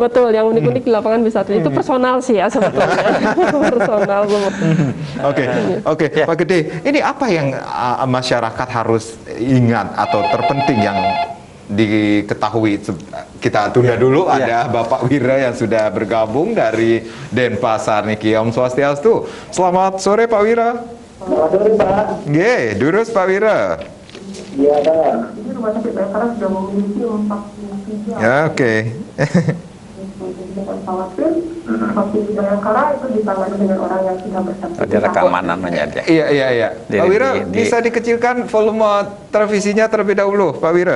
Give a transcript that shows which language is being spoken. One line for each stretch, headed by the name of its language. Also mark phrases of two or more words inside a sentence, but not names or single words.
Indonesian: Betul, yang unik-unik di lapangan bisa terjadi. Itu personal sih ya sebetulnya. Personal. Oke, Pak Gede, ini apa yang masyarakat harus ingat atau terpenting yang diketahui? Kita tunda dulu, ada Bapak Wira yang sudah bergabung dari Denpasar niki.
Balinese: Om Swastiastu.
Indonesian: Selamat sore Pak Wira. Selamat sore Pak. Durus Pak Wira. Iya Pak. Ini Rumah Sakit Bayangkara sudah memiliki 43. Ya, oke. Jangan khawatir, vaksin di Bayangkara itu ditangani dengan orang yang sudah bersertifikat. Ada rekaman namanya dia. Iya. Pak Wira, bisa dikecilkan volume televisinya terlebih dahulu, Pak Wira?